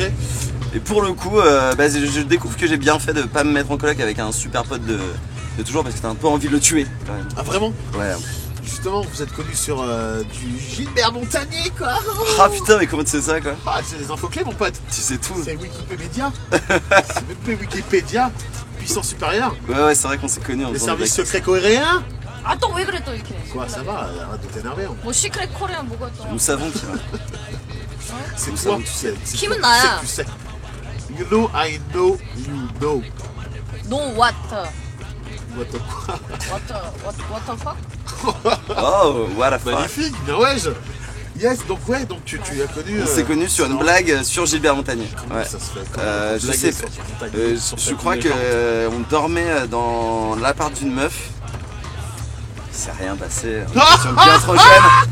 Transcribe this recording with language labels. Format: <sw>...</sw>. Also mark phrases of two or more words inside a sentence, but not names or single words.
<fr>Et pour le coup, bah, je découvre que j'ai bien fait de pas me mettre en coloc avec un super pote de toujours, parce que t'as un peu envie de le tuer quand même. Ah vraiment? Ouais. Justement, vous êtes connu sur du Gilbert Montagnier quoi. Ah putain, mais comment tu sais ça quoi? Ah, c'est des infos clés mon pote. Tu sais tout. C'est Wikipédia. C'est même pas Wikipédia. Puissance supérieure. Ouais, c'est vrai qu'on s'est connus en Les faisant des services blagues. secrets coréens.</fr> <ko>아 또 왜 그래 또 이렇게?</ko> <fr>Quoi, ça va, arrête de t'énerver. hein.</fr> <ko>뭐</ko> <en>secret Korean</en> <ko>뭐가 또?</ko> <fr>Nous savons qui va. C'est Nous toi, savons tu sais. C'est Qui toi, me n'a? tu sais.</fr> <en>You know, I know, you know. No what? What the quoi? What the fuck? Oh, what a fuck.</en> <fr>Magnifique, bien ouais. Yes, donc ouais, donc tu as connu. On s'est connus sur une non, blague sur Gilbert Montagnier. Comment Ouais. ça se fait? Je Blague sais sur pas. Montagnier, sur Je ta crois vie que légende. on dormait dans l'appart d'une meuf. Il s'est rien passé. Nous Ah étions bien trop jeunes.</fr>